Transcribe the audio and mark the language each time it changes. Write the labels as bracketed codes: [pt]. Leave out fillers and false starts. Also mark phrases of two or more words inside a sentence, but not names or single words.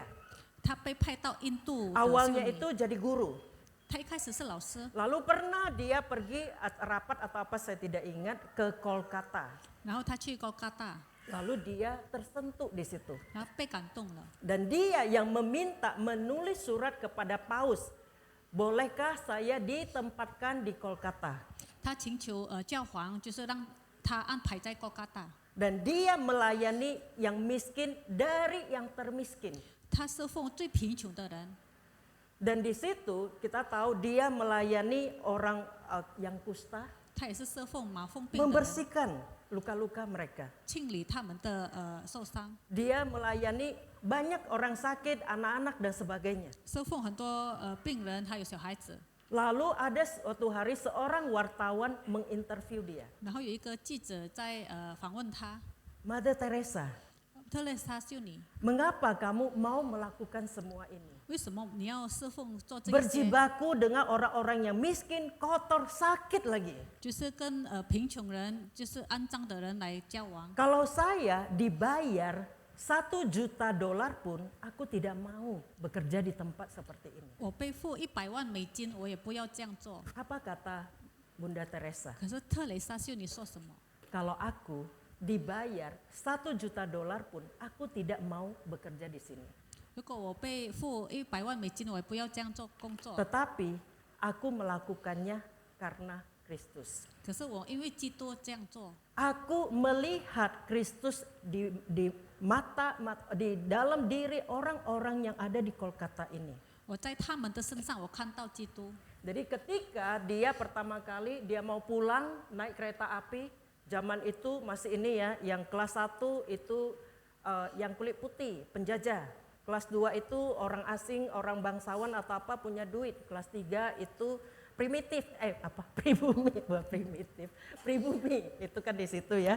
[zh] 她被派到印度的修 [id] Awalnya [zh] 女。 [id] itu jadi guru. [zh] 她一开始是老师， [id] Lalu pernah dia pergi rapat atau apa saya tidak ingat ke Kolkata. [zh] 然后她去高加大， [id] Lalu dia tersentuh di situ. [zh] 然后被感动了。 [id] Dan dia yang meminta menulis surat kepada Paus, bolehkah saya ditempatkan di Kolkata? [zh] 他请求教皇，就是让他安排在kolkata大。 [id] Dan dia melayani yang miskin dari yang termiskin. [zh] 他侍奉最贫穷的人， [id] Dan di situ kita tahu dia melayani orang yang kusta, [zh] 他也是侍奉麻风病的人， [id] membersihkan luka-luka mereka. [zh] 清理他们的受伤， [id] Dia melayani banyak orang sakit, anak-anak dan sebagainya. [zh] 侍奉很多病人，还有小孩子。 [id] Lalu ada suatu hari seorang wartawan menginterview dia. [zh] 然后有一个记者在访问他， [id] Mother Teresa, [zh] 特蕾莎修女， [id] mengapa kamu mau melakukan semua ini? [zh] 为什么你要侍奉做这些？ [id] Berjibaku dengan orang-orang yang miskin, kotor, sakit lagi. [zh] 就是跟贫穷人，就是肮脏的人来交往。 [id] Kalau saya dibayar $1 juta pun, aku tidak mau bekerja di tempat seperti ini. [zh] 我被付100万美金，我也不要这样做。 [id] Apa kata Bunda Teresa? [zh] 可是特蕾莎修女说什么？ [id] Kalau aku dibayar $1 juta pun, aku tidak mau bekerja di sini. [zh] 如果我被付100万美金，我也不要这样做工作。 [id] Tetapi aku melakukannya karena Kristus. [zh] 可是我因为基督这样做， [id] Aku melihat Kristus di dalam diri orang-orang yang ada di Kolkata ini. [zh] 我在他们的身上我看到基督。 [id] Jadi ketika dia pertama kali dia mau pulang naik kereta api, zaman itu masih ini ya, yang kelas 1 itu yang kulit putih, penjajah. Kelas 2 itu orang asing, orang bangsawan atau apa punya duit. Kelas 3 itu primitif, pribumi, bukan primitif, pribumi itu kan di situ ya.